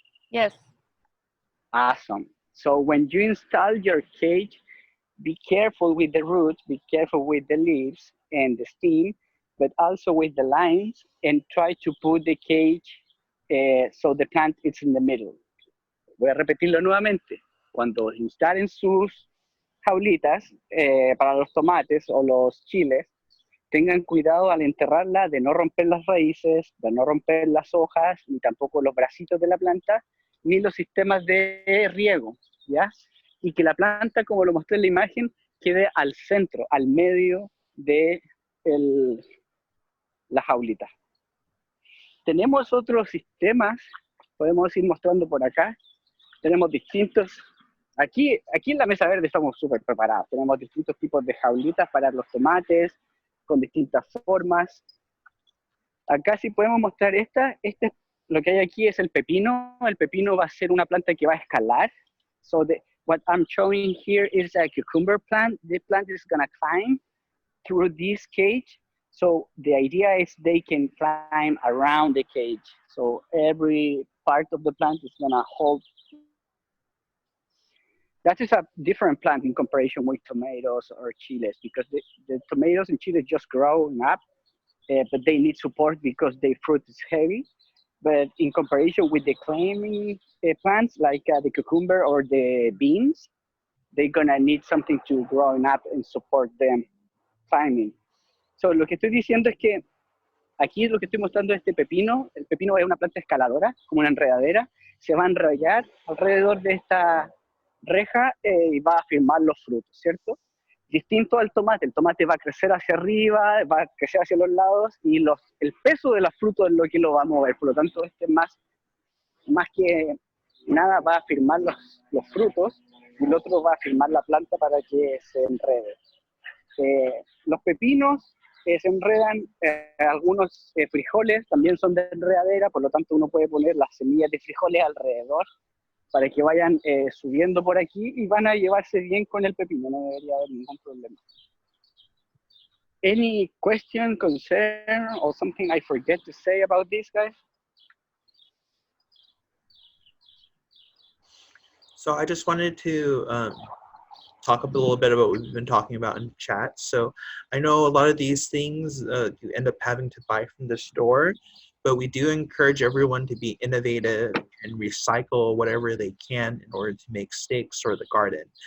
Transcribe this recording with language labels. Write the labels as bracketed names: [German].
[English] Yes. Awesome. So when you install your cage, be careful with the roots, be careful with the leaves and the stem, but also with the lines, and try to put the cage so the plant is in the middle. [Spanish] Voy a repetirlo nuevamente. Cuando instalen sus jaulitas para los tomates o los chiles, tengan cuidado al enterrarla de no romper las raíces, de no romper las hojas, ni tampoco los bracitos de la planta, ni los sistemas de riego, ¿ya? Y que la planta, como lo mostré en la imagen, quede al centro, al medio de la jaulita. Tenemos otros sistemas, podemos ir mostrando por acá. Tenemos distintos, aquí en la mesa verde estamos súper preparados. Tenemos distintos tipos de jaulitas para los tomates, con distintas formas. Acá sí podemos mostrar lo que hay aquí es el pepino. El pepino va a ser una planta que va a escalar. [English] So what I'm showing here is a cucumber plant. The plant is gonna climb through this cage. So the idea is they can climb around the cage. So every part of the plant is gonna hold. That is a different plant in comparison with tomatoes or chiles, because the tomatoes and chiles just growing up, but they need support because their fruit is heavy. But in comparison with the climbing plants like the cucumber or the beans, they're gonna need something to growing up and support them climbing. [Spanish] So lo que estoy diciendo es que aquí lo que estoy mostrando es este pepino. El pepino es una planta escaladora, como una enredadera. Se va a enrollar alrededor de esta reja y va a firmar los frutos, ¿cierto? Distinto al tomate, el tomate va a crecer hacia arriba, va a crecer hacia los lados y el peso de los frutos es lo que lo va a mover, por lo tanto este más que nada va a firmar los frutos y el otro va a firmar la planta para que se enrede. Los pepinos se enredan, algunos frijoles también son de enredadera, por lo tanto uno puede poner las semillas de frijoles alrededor para que vayan subiendo por aquí y van a llevarse bien con el pepino, no debería haber ningún problema. [English] Any question, concern, or something I forget to say about this, guys? So I just wanted to talk a little bit about what we've been talking about in chat. So I know a lot of these things you end up having to buy from the store, but we do encourage everyone to be innovative and recycle whatever they can in order to make stakes for the garden.